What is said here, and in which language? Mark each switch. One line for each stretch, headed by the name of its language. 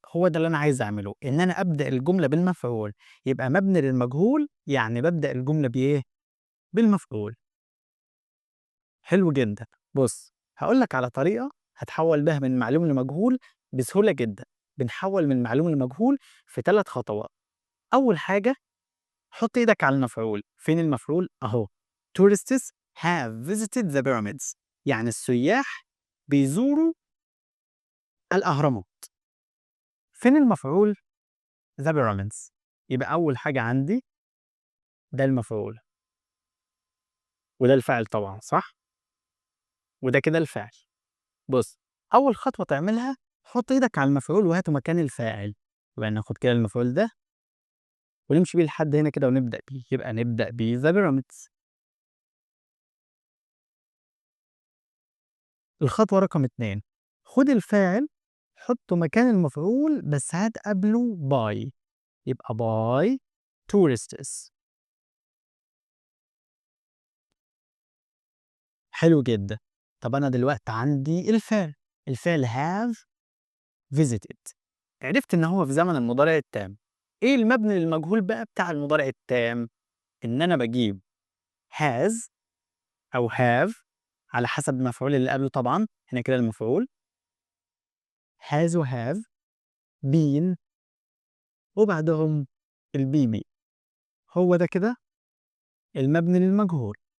Arabic: هو ده اللي أنا عايز أعمله، إن أنا أبدأ الجملة بالمفعول، يبقى مبني للمجهول يعني بابدأ الجملة بإيه؟ بالمفعول. حلو جدًا. بُص، هاقول لك على طريقة هتحوّل بيها من معلوم لمجهول بسهولة جدًا. بنحوّل من معلوم لمجهول في 3 خطوات. أول حاجة حُط إيدك على المفعول. فين المفعول؟ أهو
English: tourists have visited the pyramids.
Arabic: يعني السياح بيزوروا الأهرامات. فين المفعول؟ the pyramids. يبقى أول حاجة عندي ده المفعول، وده الفاعل طبعًا صح؟ وده كده الفاعل. بُص، أول خطوة تعملها حُط إيدك على المفعول وهاته مكان الفاعل. يبقى ناخد كده المفعول ده ونمشي بيه لحد هنا كده ونبدأ بيه، يبقى نبدأ بيه the pyramids. الخطوة رقم 2 خُد الفاعل حُطّه مكان المفعول بس هات قبله by. يبقى by tourists. حلو جدًا. طَب أنا دلوقتي عندي الفعل، الفعل have visited. عرفت إن هو في زمن المضارع التام. إيه المبني للمجهول بقى بتاع المضارع التام؟ إن أنا باجيب has أو have على حسب المفعول اللي قبله طبعًا، هنا كده المفعول has وhave been وبعدهم الBB، هو ده كده المبني للمجهول.